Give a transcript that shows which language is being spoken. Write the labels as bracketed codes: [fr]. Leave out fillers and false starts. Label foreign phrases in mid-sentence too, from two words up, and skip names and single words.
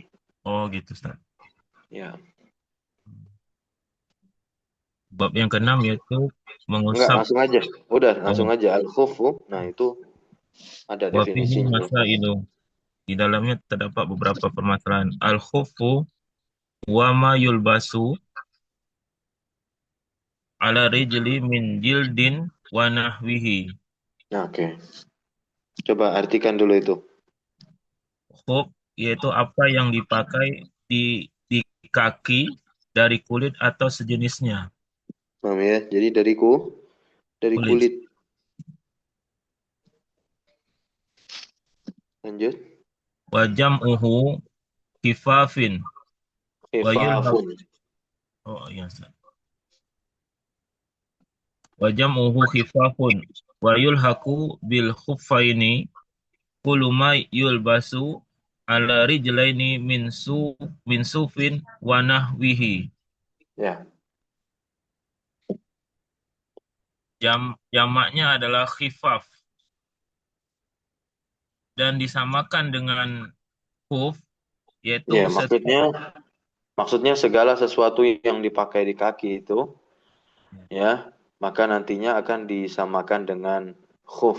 [id] Oh gitu, Ustaz. Ya, Bab yang keenam yaitu enggak mengusap. langsung aja. Udah langsung Oh, aja al-khufu. Nah itu ada [ar] وفيه [id] definisinya al-khufu. [ar] مسائل. [id] Di dalamnya terdapat beberapa permasalahan. [ar] الخف وما يلبس على رجل من جلد ونحوه. [id] Nah, oke. Coba artikan dulu itu. Khuf yaitu apa yang dipakai di kaki dari kulit atau sejenisnya. Paham ya? Jadi dari Kulit. kulit. Lanjut. [ar] وجمعه كفاف ويلحق. خفاف. [id] Oh iya, Ustaz. [ar] وجمعه خفاف ويلحق بالخفين كل ما يلبس على الرجلين من صوف ونحوه. [id] Ya. Jamaknya adalah khifaf dan disamakan dengan khuf Ya, yaitu maksudnya segala sesuatu yang dipakai di kaki itu ya, maka nantinya akan disamakan dengan khuf.